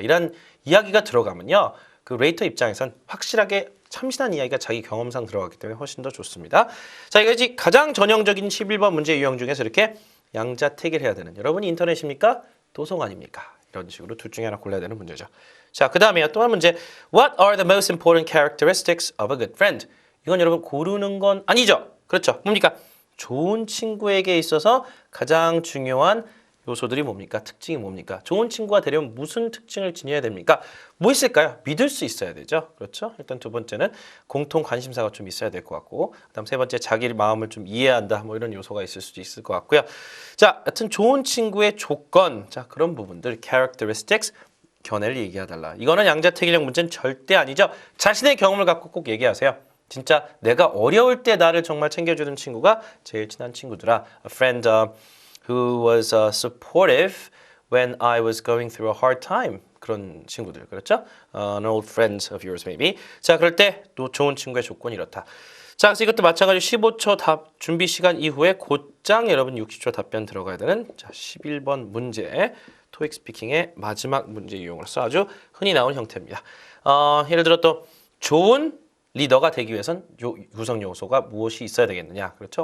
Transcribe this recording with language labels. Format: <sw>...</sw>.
<ko>이런 이야기가 들어가면요. 그 레이터 입장에선 확실하게 참신한 이야기가 자기 경험상 들어가기 때문에 훨씬 더 좋습니다. 자, 이것이 가장 전형적인 11번 문제 유형 중에서 이렇게 양자택일 해야 되는 여러분이 인터넷입니까? 도서관입니까? 이런 식으로 둘 중에 하나 골라야 되는 문제죠. 자, 그 다음에 또 한 문제.</ko> <en>What are the most important characteristics of a good friend?</en> <ko>이건 여러분 고르는 건 아니죠. 그렇죠. 뭡니까? 좋은 친구에게 있어서 가장 중요한 요소들이 뭡니까? 특징이 뭡니까? 좋은 친구가 되려면 무슨 특징을 지녀야 됩니까? 뭐 있을까요? 믿을 수 있어야 되죠. 그렇죠? 일단 두 번째는 공통 관심사가 좀 있어야 될 것 같고 그다음 세 번째 자기 마음을 좀 이해한다. 뭐 이런 요소가 있을 수도 있을 것 같고요. 자, 하여튼 좋은 친구의 조건. 자, 그런 부분들 characteristics 견해를 얘기해달라. 이거는 양자택일형 문제는 절대 아니죠. 자신의 경험을 갖고 꼭 얘기하세요. 진짜 내가 어려울 때 나를 정말 챙겨주는 친구가 제일 친한 친구더라.</ko> <en>A friend who was supportive when I was going through a hard time.</en> <ko>그런 친구들, 그렇죠?</ko> <en>An old friend of yours maybe.</en> <ko>자, 그럴 때 또 좋은 친구의 조건이 이렇다. 자, 그래서 이것도 마찬가지로 15초 답 준비 시간 이후에 곧장 여러분 60초 답변 들어가야 되는 자 11번 문제. 토익 스피킹의 마지막 문제 유형으로서 아주 흔히 나오는 형태입니다. 예를 들어 또 좋은 리더가 되기 위해선 구성 요소가 무엇이 있어야 되겠느냐. 그렇죠?</ko>